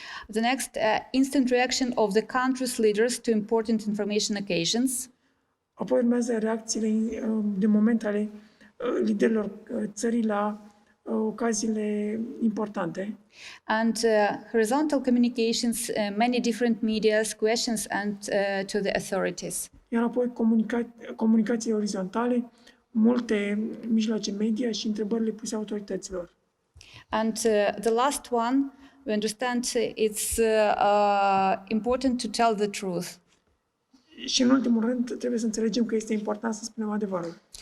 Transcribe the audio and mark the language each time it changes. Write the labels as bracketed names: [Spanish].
[English] The next, instant reaction of the country's leaders to important information occasions. [Romanian] Apoi urmează reacțiile de moment ale liderilor țării la ocaziile importante. [English] And horizontal communications, many different medias, questions and to the authorities. [Romanian] Iar apoi comunicații orizontale, multe mijloace media și întrebările puse autorităților. [English] And the last one, we understand it's important to tell the truth. [Romanian] Și în ultimul rând, trebuie să înțelegem că este important să spunem adevărul.